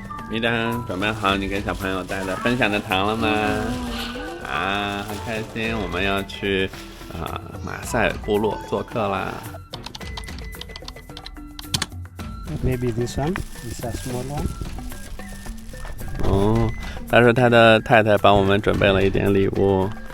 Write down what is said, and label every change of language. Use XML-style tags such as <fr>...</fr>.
<zh>米丹，准备好你给小朋友带的分享的糖了吗？啊，很开心，我们要去马赛部落做客啦。</zh> <en>Maybe this one is a small one.</en> <zh>哦，他说他的太太帮我们准备了一点礼物。</zh>